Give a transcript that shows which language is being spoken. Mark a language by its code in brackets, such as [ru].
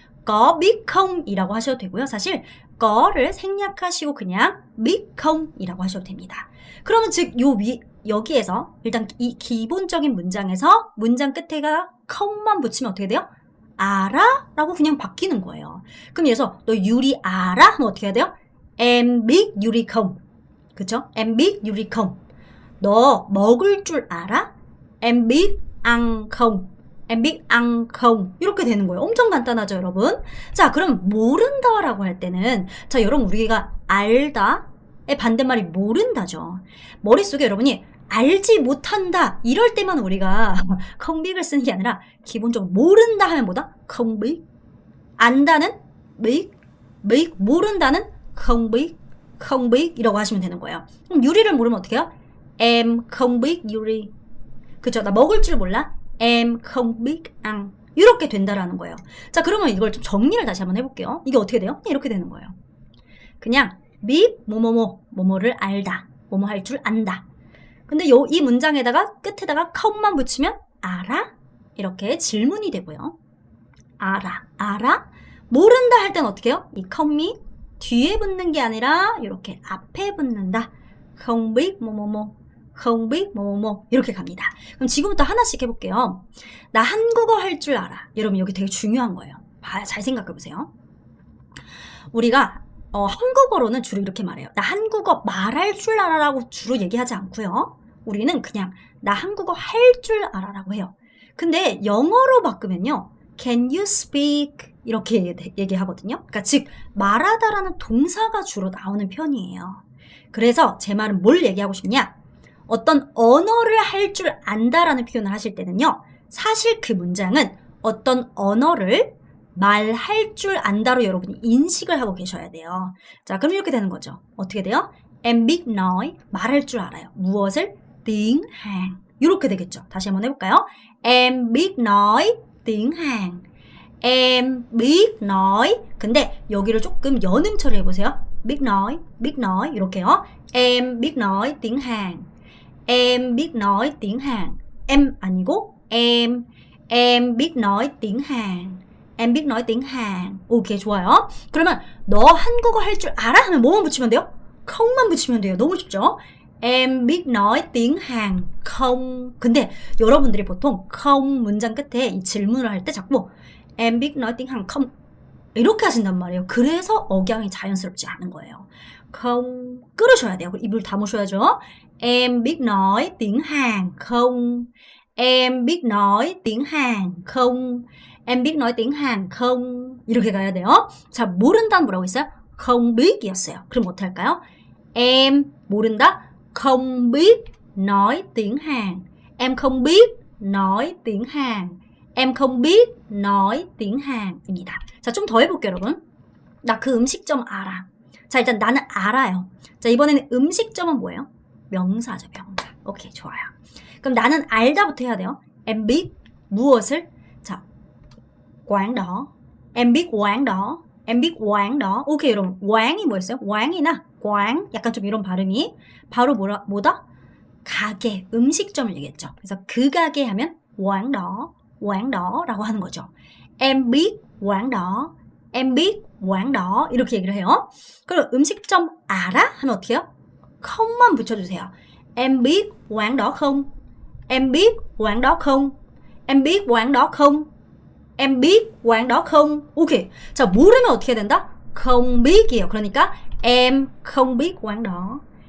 [vi] có biết không [ko] 이라고 하셔도 되고요. 사실 거를 생략하시고 그냥 biết không 이라고 하셔도 됩니다. 그러면 즉 여기에서 일단 이 기본적인 문장에서 문장 끝에가 com만 붙이면 어떻게 돼요? 알아? 라고 그냥 바뀌는 거예요. 그럼 예서 너 유리 알아? 하면 어떻게 해야 돼요? [vi] em biết 유리 không. [ko] 그쵸? [vi] em biết 유리 không. [ko] 너 먹을 줄 알아? [vi] em biết ăn không. em biết ăn không. [ko] 이렇게 되는 거예요. 엄청 간단하죠, 여러분? 자, 그럼 모른다라고 할 때는 자, 여러분 우리가 알다의 반대말이 모른다죠. 머릿속에 여러분이 알지 못한다 이럴 때만 우리가 không biết 을 쓰는 게 아니라 기본적으로 모른다 하면 뭐다? [vi] không biết. [ko] 안다는 biết, 모른다는 không biết 이라고 하시면 되는 거예요. 그럼 유리를 모르면 어떻게 해요? [vi] em không biết 요리. [ko] 그쵸? 나 먹을 줄 몰라. [vi] em không biết ăn. [ko] 이렇게 된다라는 거예요. 자, 그러면 이걸 좀 정리를 다시 한번 해볼게요. 이게 어떻게 돼요? 이렇게 되는 거예요. 그냥 biết 뭐뭐를 알다. 뭐뭐 할 줄 안다. 근데 이 문장에다가 끝에다가 không 만 붙이면 알아? 이렇게 질문이 되고요. 알아? 모른다 할 땐 어떻게 해요? 이 com이 뒤에 붙는 게 아니라 이렇게 앞에 붙는다. [vi] không biết không biết [ko] 이렇게 갑니다. 그럼 지금부터 하나씩 해볼게요. 나 한국어 할 줄 알아. 여러분 여기 되게 중요한 거예요. 잘 생각해 보세요. 우리가 한국어로는 주로 이렇게 말해요. 나 한국어 말할 줄 알아라고 주로 얘기하지 않고요. 우리는 그냥 나 한국어 할 줄 알아라고 해요. 근데 영어로 바꾸면요. [en] Can you speak? [ko] 이렇게 얘기하거든요. 그러니까 즉 말하다라는 동사가 주로 나오는 편이에요. 그래서 제 말은 뭘 얘기하고 싶냐? 어떤 언어를 할 줄 안다라는 표현을 하실 때는요. 사실 그 문장은 어떤 언어를 말할 줄 안다로 여러분이 인식을 하고 계셔야 돼요. 자, 그럼 이렇게 되는 거죠. 어떻게 돼요? [vi] Em biết nói, [ko] 말할 줄 알아요. 무엇을? tiếng Hàn. 이렇게 되겠죠. 다시 한번 해볼까요? [vi] Em biết nói tiếng Hàn. Em biết nói. [ko] 근데 여기를 조금 연음 처리해보세요. [vi] biết nói [ko] 이렇게요. [vi] Em biết nói tiếng Hàn. Em biết nói tiếng Hàn. Em [ko] 아니고 [vi] em biết nói tiếng Hàn. Em biết nói tiếng Hàn. [ko] 오케이, 좋아요. 그러면 너 한국어 할 줄 알아? 하면 뭐만 붙이면 돼요? không 만 붙이면 돼요. 너무 쉽죠? [vi] Em biết nói tiếng Hàn không. [ko] 근데 여러분들이 보통 không 문장 끝에 이 질문을 할 때 자꾸 [vi] Em biết nói tiếng Hàn không [ko] 이렇게 하신단 말이에요. 그래서 억양이 자연스럽지 않은 거예요. không 끌으셔야 돼요. 입을 다무셔야죠. [vi] Em biết nói tiếng Hàn không. Em biết nói tiếng Hàn không. Em biết nói tiếng Hàn không. [ko] 이렇게 가야 돼요. 자, 모른다는 뭐라고 했어요? [vi] không biết 이었어요. [ko] 그럼 어떻게 할까요? Em 모른다. [vi] không biết nói tiếng Hàn. Em không biết nói tiếng Hàn. Em không biết nói tiếng Hàn [ko] 입니다. 자, 좀 더 해볼게요, 여러분. 나 그 음식점 알아. 자, 일단 나는 알아요. 자, 이번에는 음식점은 뭐예요? 명사죠, 명사. 오케이, 좋아요. 그럼 나는 알다부터 해야 돼요. [vi] Em biết [ko] 무엇을? 자, [vi] quán đó. Em biết quán đó. Em biết quán đó. [ko] 오케이, 여러분. quán이 뭐였어요? [vi] quán이나 quán. [ko] 약간 좀 이런 발음이 바로 뭐다? 가게, 음식점을 얘기했죠. 그래서 그 가게 하면 quán đó 라고 하는 거죠. [vi] Em biết quán đó. Em biết quán đó. [ko] 이렇게 얘기를 해요. 그럼 음식점 알아? 하면 어떻게 해요? không 만 붙여주세요. [vi] Em biết quán đó không? Em biết quán đó không? Em biết quán đó không? Em biết quán đó không? [ko] 오케이. 자, 모르면 어떻게 해야 된다? [vi] không biết [ko] 이에요. 그러니까 [vi] em không biết quán đó.